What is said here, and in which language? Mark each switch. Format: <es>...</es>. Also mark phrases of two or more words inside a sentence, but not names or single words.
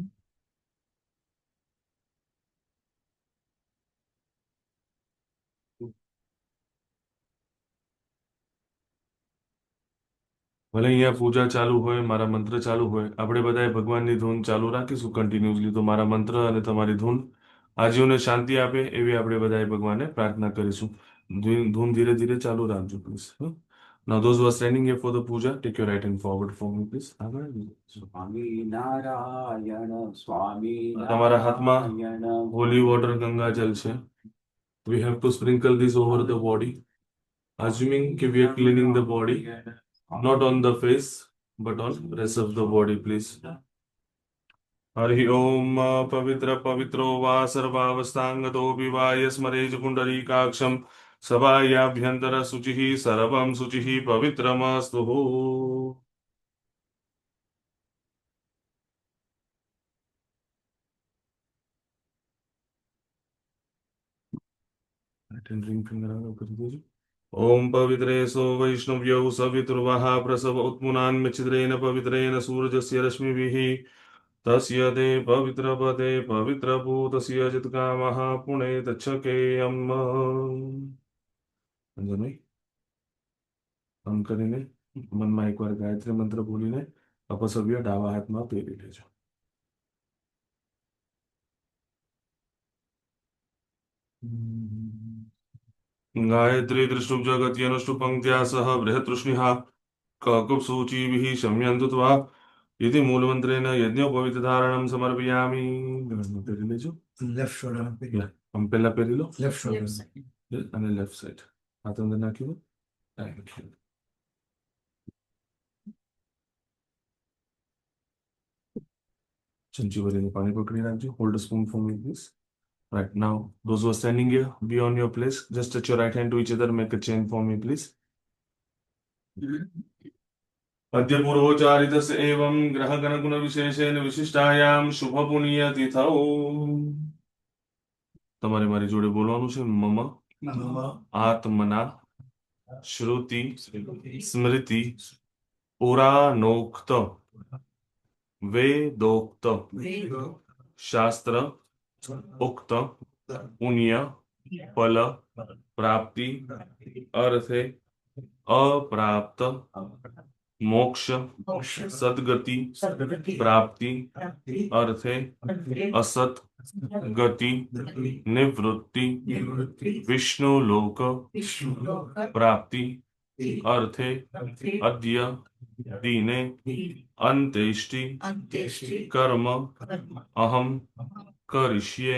<gu>ભલે અહીંયા પૂજા ચાલુ હોય, મારા મંત્ર ચાલુ હોય, આપણે બધાએ ભગવાનની ધૂન ચાલુ રાખીશું કન્ટિન્યુઅસલી, તો મારા મંત્ર અને તમારી ધૂન આજીવને શાંતિ આપે એવી આપણે બધાએ ભગવાનને પ્રાર્થના કરીશું। ધૂન ધીરે ધીરે ચાલુ રાખજો પ્લીઝ।</gu> <en>Now those who are standing here for the puja, take your right hand forward for me please।</en> <gu>આગળ આવી જાઓ। Swami Narayana, Swami તમારા હાથમાં Narayana,</gu> <en>holy water</en> <gu>ગંગાજલ છે।</gu> <en>We have to sprinkle this over the body, assuming that we are cleaning the body, not on the face, but on rest of the body, please।</en> <sa>हरि ओम पवित्र पवित्रो वा सर्वावस्थांगतोऽपि वा यस्मरेज पुण्डरीकाक्षं सभायाभ्यन्तर शुचिः सर्वं शुचिः पवित्रमस्तु। ओम पवित्रे सो वैष्णव्यौ सवितुर्वः प्रसव उत्मुनान्मच्छिद्रेण पवित्रेण सूर्यस्य रश्मिभिः तस्य ते पवित्रपदे पवित्रभूतस्य चित्कामः पुणे तच्छकेयम्।</sa> <gu>અંજનભાઈ આમ કરીને મનમાં એકવાર ગાયત્રી મંત્ર બોલીને અપસવ્ય ડાવા હાથમાં પહેરી લેજો।</gu> <sa>गायत्री त्रिष्टुप जगत्यनुष्टुप पंक्त्या सह बृहतृष्णिः ककुप्सूचिभिः शम्यन्तु त्वा इति मूलमन्त्रेण यज्ञोपवीतधारणं समर्पयामि।</sa> <gu>પહેરી લેજો।</gu> <en>left shoulder</en> <gu>યા આમ પહેલા પહેરી લો</gu> <en>left shoulder</en> <gu>અને લેફ્ટ સાઈડ હાથ અંદર નાખી દો।</gu> <en>thank you.</en> <gu>ચમચી ભરીને પાણી પકડી રાખજો।</gu> <en>hold a spoon for me please. Right now, those who are standing here, be on your place. Just touch your right hand to each other. Make a chain for me, please.</en> <sa>अद्य पूर्वोच्चारितस्य एवं ग्रहगणगुणविशेषेण विशिष्टायां शुभपुण्यतिथौ</sa> <gu>તમારે મારી જોડે બોલવાનું છે।</gu> <sa>મમ આત્મના શ્રુતિ સ્મૃતિ પુરાણોક્ત વેદોક્ત શાસ્ત્ર ઉક્ત પુણ્ય ફલ પ્રાપ્તિ અર્થે અપ્રાપ્ત मोक्ष सद्गति प्राप्ति अर्थे असत गति निवृत्ति विष्णु लोक प्राप्ति अर्थे अद्य दीने अंत्येष्टि कर्म अहम करिष्ये।</sa>